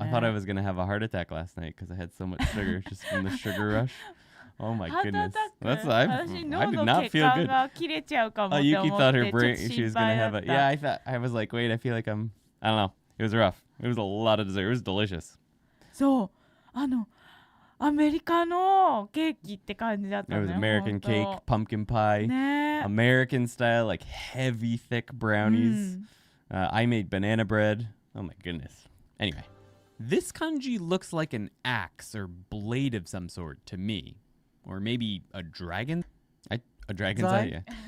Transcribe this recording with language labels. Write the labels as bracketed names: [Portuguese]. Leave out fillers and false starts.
[English] I thought I was gonna have a heart attack last night because I had so much sugar just from the sugar rush. Oh my goodness. I did not feel good. Yuki thought her brain, she was going to have a, I was like, wait, I feel like I don't know. It was rough. It was a lot of dessert. It was delicious. [Japanese] そう、アメリカのケーキって感じだったね。 [English] It was American cake, pumpkin pie, ね。 American style, like heavy, thick brownies. I made banana bread. Oh my goodness. Anyway, this kanji looks like an axe or blade of some sort to me. Or maybe a dragon? A dragon's eye? Yeah.